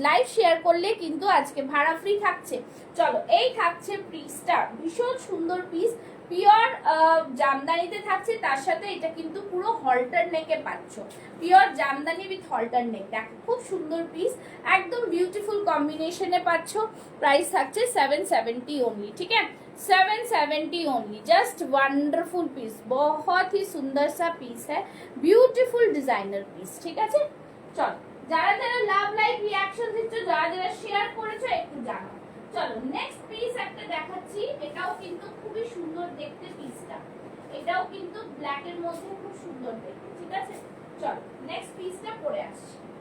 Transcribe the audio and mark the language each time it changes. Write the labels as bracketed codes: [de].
[bn] Live share করলে কিন্তু আজকে ভাড়া ফ্রি থাকছে। চলো, এই থাকছে পিসটা, ভীষণ সুন্দর পিস, পিওর জামদানিতে থাকছে, তার সাথে এটা কিন্তু পুরো হল্টার নেকে পাচ্ছ, পিওর জামদানি উইথ হল্টার নেক। দেখো, খুব সুন্দর পিস, একদম বিউটিফুল কম্বিনেশনে পাচ্ছ। প্রাইস থাকছে 770 ओनली, [hi] ठीक है, [bn] 770 ओनली। [hi] जस्ट वंडरफुल पीस, बहुत ही सुंदर सा पीस है, ब्यूटीफुल डिजाइनर पीस, ठीक है। [bn] चलो, যারা যারা লাভ লাইক রিঅ্যাকশন দিচ্ছ, যারা যারা শেয়ার করেছো একটু জানাও। চলো, নেক্সট পিস একটা দেখাচ্ছি, এটাও কিন্তু খুবই সুন্দর দেখতে পিসটা, এটাও কিন্তু ব্ল্যাক এর মধ্যে খুব সুন্দর দেখতে, ঠিক আছে। চলো, নেক্সট পিসটা পরে আসছি।